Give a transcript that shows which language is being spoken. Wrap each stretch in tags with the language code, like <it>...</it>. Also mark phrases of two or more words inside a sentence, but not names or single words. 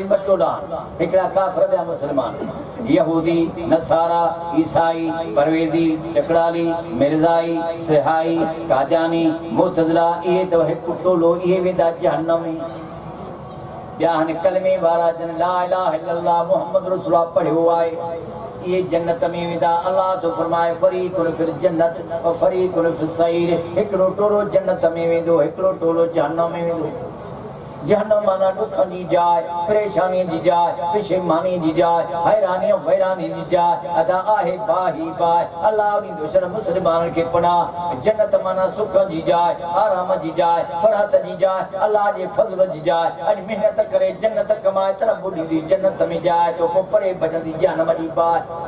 <sd>ॿ टोला हिकिड़ा काफ़िर ॿिया मुस्लमान यहूदी नसारा ईसाई परवेज़ी चकड़ाली मिर्ज़ाई सिहाई कादियानी मुतज़िला इहे त हिकु टोलो इहे वेंदा जहन्नम में ॿिया हाणे कलमे वारा जन ला</sd> <ar>إله إلا الله محمد رسول الله</ar> <sd>पढ़ियो आहे इहे जन्नत में वेंदा अलाह तो फरमाए</sd> <ar>فريق في الجنة و فريق في السعير</ar> <sd>हिकिड़ो टोलो जन्नत में वेंदो हिकिड़ो टोलो जहन्नम में वेंदो जहन्नम माना दुखनि जी जाइ परेशानी जी जाइ पशेमानी जी जाइ हैरानी वैरानी जी जाइ अदा आहे बाही बाय अल्लाह उन दुश्मन मुस्लमाननि खे पनाह जन्नत माना सुख जी जाइ आराम जी जाइ फरहत जी जाइ अल्लाह जे फज़ल जी जाइ अॼु महिनत करे जन्नत कमाए तरफ ॿुॾींदी जन्नत में जाइ तो पोइ परे भॼंदी जहन्नम जी बाहि</sd>